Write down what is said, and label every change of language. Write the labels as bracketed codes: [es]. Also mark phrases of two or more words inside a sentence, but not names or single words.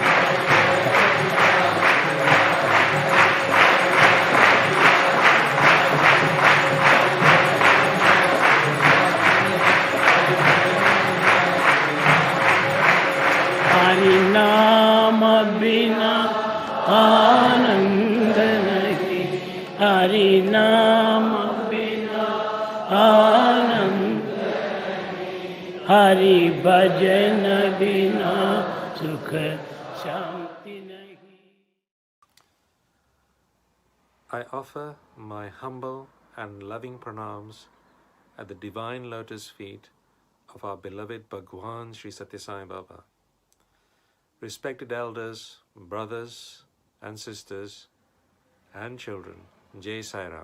[hi] हरि नाम बिना आनंद नहीं, हरि नाम बिना आनंद नहीं, हरि भजन बिना सुख शांति नहीं. [en] I offer my humble and loving pranams at the divine lotus feet of our beloved Bhagawan Sri Sathya Sai Baba. Respected elders, brothers and sisters and children, Jai Sai Ram.